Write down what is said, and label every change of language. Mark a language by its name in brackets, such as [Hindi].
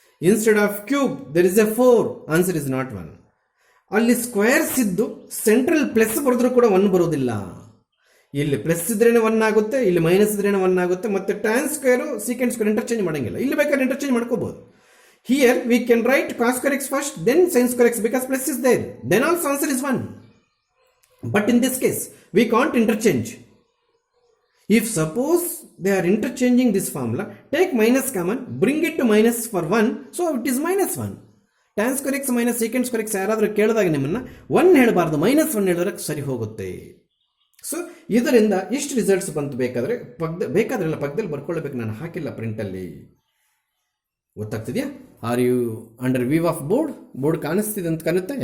[English] Instead of cube there is a 4, answer is not 1. [Kannada] ಅಲ್ಲಿ squares ಇದ್ದು central plus ಬರೆದ್ರೂ ಕೂಡ 1 ಬರೋದಿಲ್ಲ. ಇಲ್ಲಿ ಪ್ಲಸ್ ಇದ್ರೇನೆ 1 ಆಗುತ್ತೆ, ಇಲ್ಲಿ ಮೈನಸ್ ಇದ್ರೇನೆ 1 ಆಗುತ್ತೆ. ಮತ್ತೆ tan square secant square interchange ಮಾಡೋಂಗಿಲ್ಲ. ಇಲ್ಲಿ ಬೇಕಾದ್ರೆ ಇಂಟರ್ಚೇಂಜ್ ಮಾಡ್ಕೋಬಹುದು. [English] Here we can write cos square x first, then sin square x, because plus is there, then also answer is 1. But in this case we can't interchange. If suppose they are interchanging this formula, take minus common, bring it to minus for 1, so it is -1. [Kannada] Tan square x minus secant square x ಯಾರಾದರೂ ಕೇಳಿದಾಗ ನಿಮ್ಮನ್ನು 1 ಹೇಳಬಾರ್ದು, -1 ಹೇಳಿದ್ರೆ ಸರಿ ಹೋಗುತ್ತೆ. So ಇದರಿಂದ ಇಷ್ಟು results ಬಂತು. ಬೇಕಾದರೆ ಪಕ್ಕದಲ್ಲಿ ಬರ್ಕೊಳ್ಳಬೇಕು. ನಾನು ಹಾಕಿಲ್ಲ ಪ್ರಿಂಟಲ್ಲಿ. ಗೊತ್ತಾಗ್ತಿದೆಯಾ? [English] are you under view of board [Kannada] ಕಾಣಿಸ್ತಿದೆ ಅಂತ ಕಾಣುತ್ತೆ?